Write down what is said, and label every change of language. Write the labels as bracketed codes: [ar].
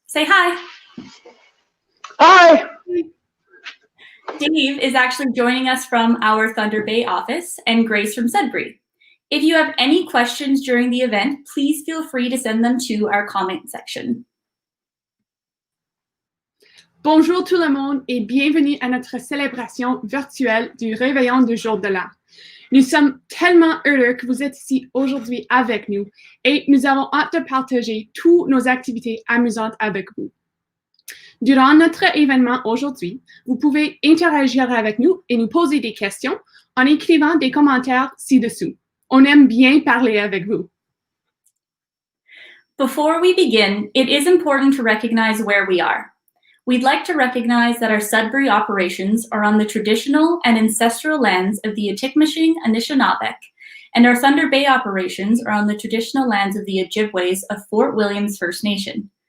[en] Say hi. Hi. Dave is actually joining us from our Thunder Bay office, and Grace from Sudbury. If you have any questions during the event, please feel free to send them to our comment section. [fr] Bonjour tout le monde et bienvenue à notre célébration virtuelle du réveillon du jour de l'an. Nous sommes tellement heureux que vous êtes ici aujourd'hui avec nous et nous avons hâte de partager toutes nos activités amusantes avec vous. Durant notre événement aujourd'hui, vous pouvez interagir avec nous et nous poser des questions en écrivant des commentaires ci-dessous. On aime bien parler avec vous. [en] Before we begin, it is important to recognize where we are. We'd like to recognize that our Sudbury operations are on the traditional and ancestral lands of the Atitmishing Anishinaabeg, and our Thunder Bay operations are on the traditional lands of the Ojibways of Fort Williams First Nation.